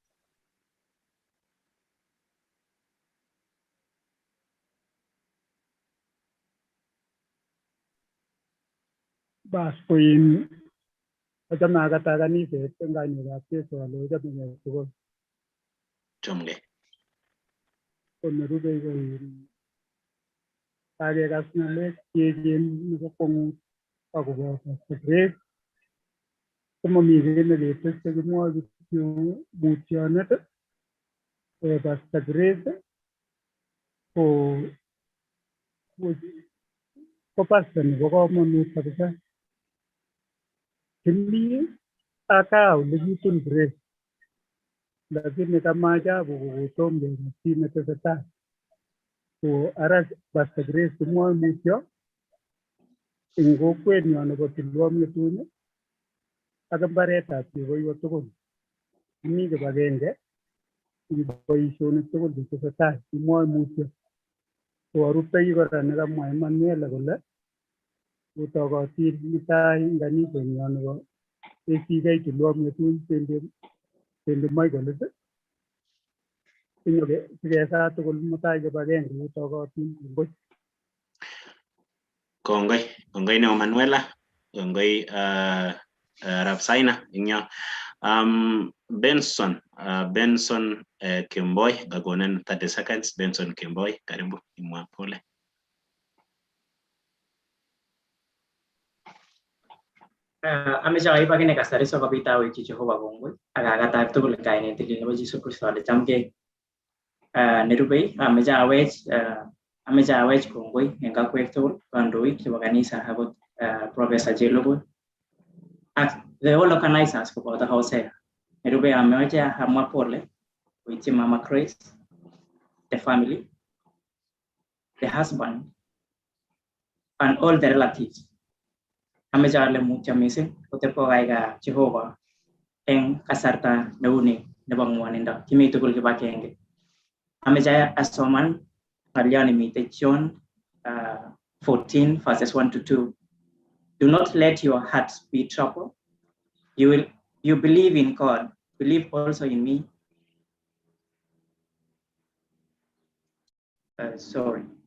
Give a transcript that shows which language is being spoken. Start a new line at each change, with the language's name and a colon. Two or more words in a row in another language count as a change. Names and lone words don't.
Kalenjin: Bas kuin achame akata kaniset eng kainekab Jesu ale achame tugul. Chomge. Konerube koin kakekas ng'alek cheechen nebo kwong'ut akobo Pastor Grace. Komami kiy neketeste, kimwoe kityo mutyonet. Pastor Grace ko pastor nebo komonut kabisa. Kimi aka ole kitun Grace, lakini
Swahili: kama ajabu
Kalenjin: kokotom kenai kiit netesetai. So ara Pastor Grace kimwoe mutyo eng kokwenyo nebo Tulwamyetun ak mbaretab Chekoiyo tugul. Kimi kibagenge eng boisionik tugul chetesetai, kimwoe mutyo. So aruptoi kora nekamwa Emmanuel kole utokotin mutai eng kanisenyo nebo ACK Tulwamyetun St. Michael's sikesa tugul mutai kibagenge utokotin. Kongoi neo Manuela, kongoi Rapsaina inyo. Benson Kimboy kakonen 30 seconds. Benson Kimboy, karibu imwa pole. amecha aipa kine kasari so kapita wiki Jehova kongoi akakata tugul kainet tilil nebo Jesu Kristo ale chamgei nerubei amecha awech kongoi eng kakwek tugul kandoik chebo kanisa akot Professor Chelobo ak
English: the whole organizers
Kalenjin: koboto Hosea. Nerubei ameche amwa pole koityi Mama Grace,
English: the family, the husband and all the relatives.
Kalenjin: Ameche ale mutyo mising kotepko kaikai Jehova eng kasarta neuni nebo ngwonindo kimi tugul kibagenge. Ameche asoman ng'alyo nemite John 14 verses 1 to 2.
English: Do not let your hearts be troubled. You believe in God, believe also in me. Sorry.